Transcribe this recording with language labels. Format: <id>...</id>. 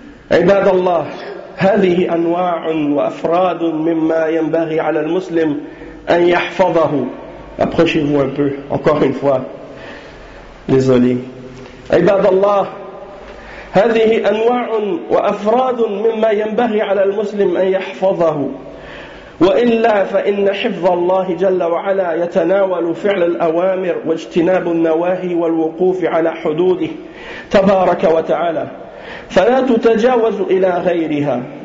<ar>عباد الله هذه أنواع وأفراد مما ينبغي على المسلم أن يحفظه.</ar> <fr>Approchez-vous un peu, encore une fois. Désolé.</fr> <ar>عباد الله هذه أنواع وأفراد مما ينبغي على المسلم أن يحفظه وإلا فإن حفظ الله جل وعلا يتناول فعل الأوامر واجتناب النواهي والوقوف على حدوده تبارك وتعالى فلا تتجاوز إلى غيرها</ar>